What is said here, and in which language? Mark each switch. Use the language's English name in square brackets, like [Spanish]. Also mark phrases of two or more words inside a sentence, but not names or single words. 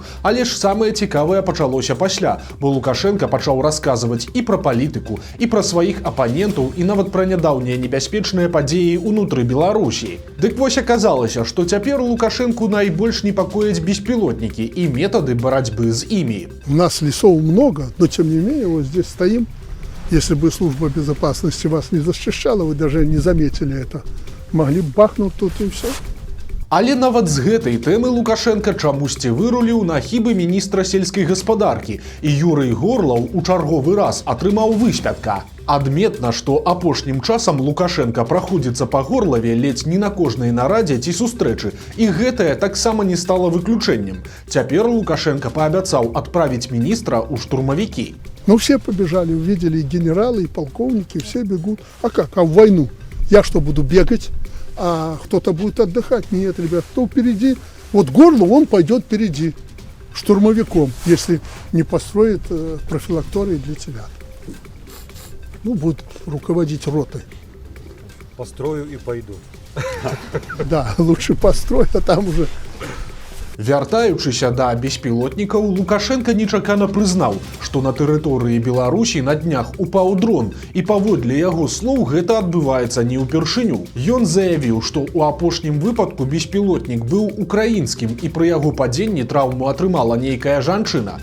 [Belarusian] Але ж самае цікавае пачалося пасля, бо Лукашенко пачаў расказваць і пра палітыку, і пра сваіх апанентаў, і нават пра нядаўнія небяспечныя падзеі ўнутры Беларусі. Дык вось аказалася, што цяпер Лукашенку найбольш непакояць беспілотнікі і метады барацьбы з імі. [Russian] У нас лесов много, но тем не менее вот здесь стоим. Если бы служба безопасности вас не защищала, вы даже не заметили это. Могли бы бахнуть тут и все. [Belarusian] Але нават з гэтай тэмы Лукашенко чамусьці выруліў на хібы міністра сельскай гаспадаркі, і Юрый Горлаў у чарговы раз атрымаў выспятка. Адметна, што апошнім часам Лукашенко праходзіцца па Горлаве ледзь не на кожнай нарадзе ці сустрэчы, і гэтае таксама не стала выключэннем. Цяпер Лукашенко паабяцаў адправіць міністра ў штурмавікі. [Russian] Ну все побежали, увидели и генералы, и полковники, все бегут. А как? А в войну? Я что, буду бегать? А кто-то будет отдыхать? Нет, ребят, кто впереди? Вот Горлов, он пойдет впереди штурмовиком, если не построит профилакторий для телят. Ну, будет руководить ротой. Построю и пойду. Да, лучше построй, а там уже... [Belarusian] Вяртаючыся да беспілотнікаў, Лукашенко нечакана прызнаў, што на тэрыторыі Беларусі на днях упаў дрон, і паводле яго слоў гэта адбываецца не ўпершыню. Ён заявіў, што ў апошнім выпадку беспілотнік быў украінскім, і пры яго падзенні траўму атрымала нейкая жанчына.